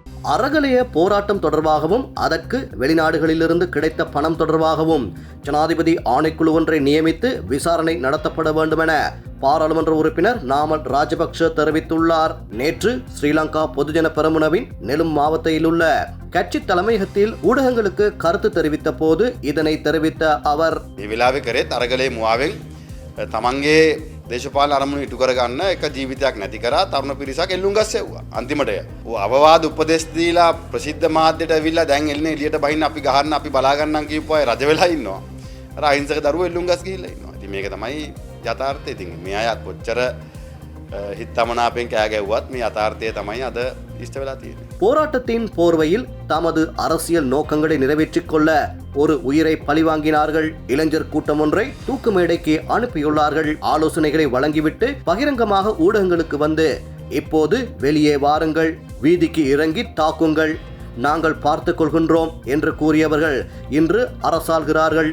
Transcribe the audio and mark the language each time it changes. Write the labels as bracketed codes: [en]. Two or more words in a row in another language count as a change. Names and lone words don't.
[ta] அறகலைய போராட்டம் தொடர்பாகவும் அதற்கு வெளிநாடுகளிலிருந்து கிடைத்த பணம் தொடர்பாகவும் ஜனாதிபதி ஆணைக்குழு ஒன்றை நியமித்து விசாரணை நடத்தப்பட வேண்டும் என பாராளுமன்ற உறுப்பினர் நாமல் ராஜபக்ஷ தெரிவித்துள்ளார். நேற்று ஸ்ரீலங்கா பொதுஜன பெரமுனவின் நெலும் மாவட்டத்தில் உள்ள கட்சி தலைமையகத்தில் ஊடகங்களுக்கு கருத்து தெரிவித்த போது இதனை தெரிவித்த அவர், [si] තමන්ගේ දේශපාලන අරමුණු ඉටු කරගන්න එක ජීවිතයක් නැති කරා තරුණ පිරිසක් එල්ලුම් ගස්සෙව්වා. අන්තිමට අවවාද උපදෙස් දීලා ප්‍රසිද්ධ මාධ්‍යට ඇවිල්ලා දැන් එන්නේ එළියට බහින්න අපි ගහන්න අපි බලා ගන්නම් කියපු අය රජ වෙලා ඉන්නවා. අර අහිංසක දරුවෝ එල්ලුම් ගස් ගිහිල්ලා ඉන්නවා. ඉතින් මේක තමයි යථාර්ථය. ඉතින් මේ අය කොච්චර හිතමනාපෙන් කෑ ගැව්වත් මේ යථාර්ථය තමයි අද ඉෂ්ට වෙලා තියෙන්නේ. [ta] போராட்டத்தின் போர்வையில் தமது அரசியல் நோக்கங்களை நிறைவேற்றிக் கொள்ள ஒரு உயிரை பழிவாங்கினார்கள். இளைஞர் கூட்டம் ஒன்றை தூக்கு மேடைக்கு அனுப்பியுள்ளார்கள். ஆலோசனைகளை வழங்கிவிட்டு பகிரங்கமாக ஊடகங்களுக்கு வந்து இப்போது வெளியே வாருங்கள், வீதிக்கு இறங்கி தாக்குங்கள், நாங்கள் பார்த்துக் கொள்கின்றோம் என்று கூறியவர்கள் இன்று அரசாள்கிறார்கள்.